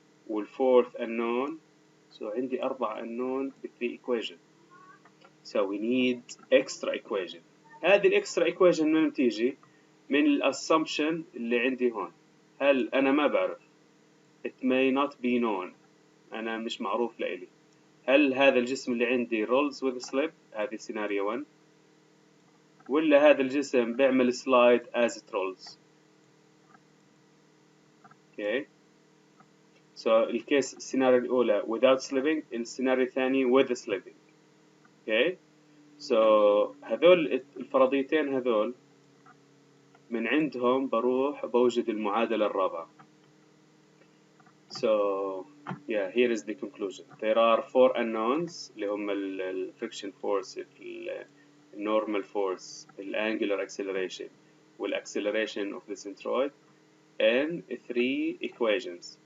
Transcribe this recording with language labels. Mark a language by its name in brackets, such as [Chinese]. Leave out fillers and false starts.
[English] والfourth unknown. So [Arabic] عندي [English] 4 unknown ب3 equation. So we need extra equation. [Arabic] هذه الإكسترا equation من تيجي؟ من الاسsumption اللي عندي هون. هل أنا ما بعرف؟ [English] It may not be known. [Arabic] أنا مش معروف لإلي. هل هذا الجسم اللي عندي [English] rolls with slip؟ [Arabic] هذه سيناريو 1. ولا هذا الجسم بيعمل [English] slide as it rolls؟ okay. [Arabic] so الكيس السيناريو الأولى [English] without slipping، [Arabic] السيناريو الثاني [English] with slipping. okay. [Arabic] so هذول الفرضيتين هذول من عندهم بروح بوجد المعادلة الرابعة. [English] So yeah, here is the conclusion. There are 4 unknowns [Arabic] اللي هم [English] ال friction force, ال normal force, ال angular acceleration وال acceleration of the centroid, and 3 equations.